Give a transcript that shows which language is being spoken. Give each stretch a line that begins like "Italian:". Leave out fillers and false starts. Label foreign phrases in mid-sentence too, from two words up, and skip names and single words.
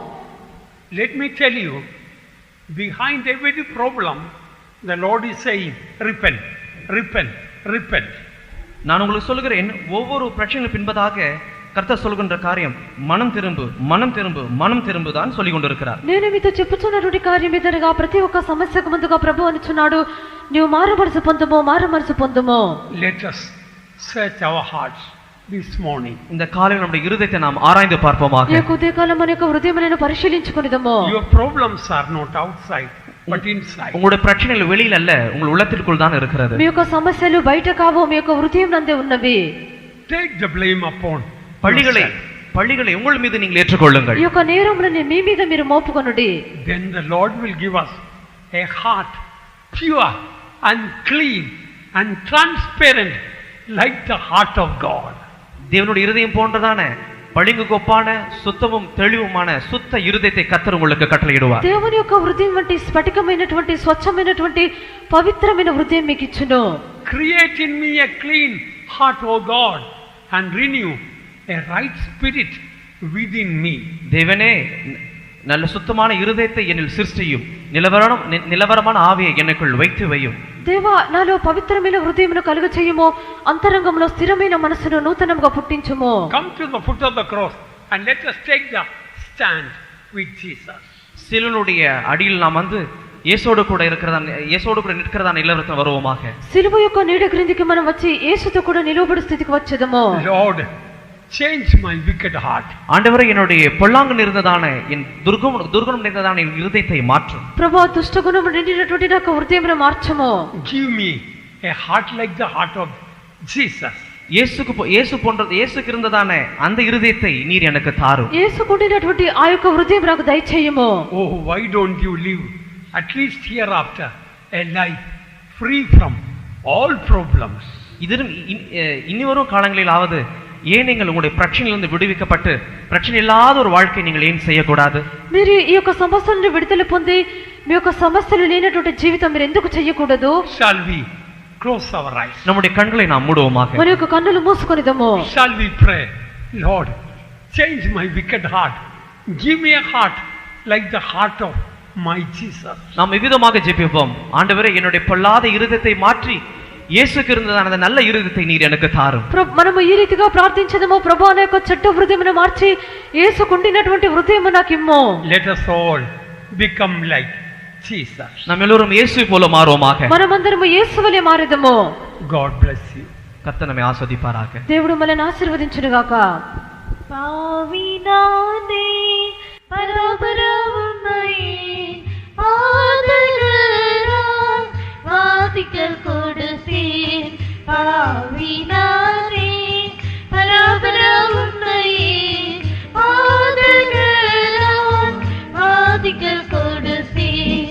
English: Let me tell you, behind every problem the Lord is saying repent, repent, repent.
Tamil: நான் உங்களுக்கு சொல்கிறேன், ஒவ்வொரு பிரச்சனைக்கு பின்பதாக கர்த்தர் சொல்கின்ற காரியம் மனம் திரும்பு, மனம் திரும்பு, மனம் திரும்பு தான் சொல்லிக் கொண்டிருக்கிறார்.
Telugu: నేను మీతో చెప్పుచున్నటువంటి కార్యం ఎదురుగా ప్రతి ఒక్క సమస్యకు ముందుగా ప్రభు అనుచున్నాడు, నీవు మారుమనసు పొందుము, మారుమనసు పొందుము.
English: Let us search our hearts this morning.
Tamil: இந்த காலையில் நம்முடைய இருதயத்தை நாம் ஆராய்ந்து பார்ப்போமாக.
Telugu: ఈ యొక్క ఉదయకాలం మన యొక్క హృదయములను పరిశీలించుకొనిదము.
English: Your problems are not outside but inside.
Tamil: உங்களுடைய பிரச்சனைகள் வெளியில் அல்ல, உங்கள் உள்ளத்திற்குள் தான் இருக்கிறது.
Telugu: మీ యొక్క సమస్యలు బయట కావు, మీ యొక్క హృదయం నందే ఉన్నవి.
English: Take the blame upon
Tamil: பள்ளிகளை உங்கள் மீது நீங்கள் ஏற்றுக்கொள்ளுங்கள்.
Telugu: ఈ యొక్క నేరములను మీ మీద మీరు మోపుకొనుడి.
English: Then the Lord will give us a heart pure and clean and transparent like the heart of God.
Tamil: தேவனுடைய இருதயம் போன்றதான பளிங்குக்கு ஒப்பான சுத்தமும் தெளிவுமான சுத்த இருதயத்தை கர்த்தர் உங்களுக்கு கட்டளையிடுவார்.
Telugu: దేవుని యొక్క హృదయం వంటి స్ఫటికమైనటువంటి స్వచ్ఛమైనటువంటి పవిత్రమైన హృదయం మీకు ఇచ్చును.
English: Create in me a clean heart, O God, and renew a right spirit within me.
Tamil: தேவனே, நல்ல சுத்தமான இருதயத்தை என்னில் சிருஷ்டியும், நிலவரமான ஆவியை எனக்குள் வைத்து வையும்.
Telugu: దేవా, నాలో పవిత్రమైన హృదయమును కలుగ చేయుము, అంతరంగంలో స్థిరమైన మనసును నూతనముగా పుట్టించుము.
English: Come to the foot of the cross and let us take the stand with Jesus.
Tamil: சிலுவையுடைய அடியில் நாம் வந்து இயேசோடு கூட நிற்கிறதான நிலவரத்தில் வருவோமாக.
Telugu: సిలువ యొక్క నీడ క్రిందికి మనం వచ్చి యేసుతో కూడా నిలవబడి స్థితికి వచ్చేదము.
English: Lord, change my wicked heart.
Tamil: ஆண்டவரே, என்னுடைய பொல்லாங்கு நிறைந்ததான என் துர்குணம் நிறைந்ததான என் இருதயத்தை மாற்றும்.
Telugu: ప్రభువా, దుష్టగుణము నిండినటువంటి నా హృదయమును మార్చుము.
English: Give me a heart like the heart of Jesus.
Tamil: இயேசுக்கு இருந்ததான அந்த இருதயத்தை நீர் எனக்கு தாரும்.
Telugu: యేసుకుండినటువంటి ఆ యొక్క హృదయం నాకు దయచేయము.
English: Oh, why don't you live at least hereafter a life free from all problems?
Tamil: இனி வரும் காலங்களிலாவது ஏன் நீங்கள் உங்களுடைய பிரச்சனையிலிருந்து விடுவிக்கப்பட்டு பிரச்சனை இல்லாத ஒரு வாழ்க்கை நீங்கள் ஏன் செய்யக்கூடாது?
Telugu: మీరు ఈ యొక్క సమస్యల నుండి విడుదల పొంది మీ యొక్క సమస్యలు లేనటువంటి జీవితం మీరు ఎందుకు చేయకూడదు?
English: Shall we close our eyes?
Tamil: நம்முடைய கண்களை நாம் மூடுவோமாக.
Telugu: మన యొక్క కన్నులు మూసుకొనిదము.
English: Shall we pray? Lord, change my wicked heart. Give me a heart like the heart of my Jesus.
Tamil: நாம் விவிதமாக ஜெபிப்போம். ஆண்டவரே, என்னுடைய பொல்லாத இருதயத்தை மாற்றி యేసుకు இருந்ததான அந்த நல்ல இருதயத்தை நீர் எனக்கு தாரும்.
Telugu: మనము ఈ రీతిగా ప్రార్థించదము, ప్రభు అనే యొక్క చెడ్డ హృదయమును మార్చి యేసుకుండినటువంటి హృదయము నాకు ఇమ్ము.
English: Let us all become like Jesus.
Tamil: நாம் எல்லோரும் இயேசு போல மாறுவோமாக.
Telugu: మనమందరము యేసువలే మారెదము.
English: God bless you.
Tamil: கர்த்தர் நம்மை ஆசீர்வதிப்பாராக.
Telugu: దేవుడు మనల్ని ఆశీర్వదించును గాక.
Tamil: பாவினானே பரபரவும்மையே பாதகராய் வாதிக்கல் கொடுத்தேன். பாவினானே பரபரவும்மையே பாதகராய் வாதிக்கல் கொடுத்தேன்.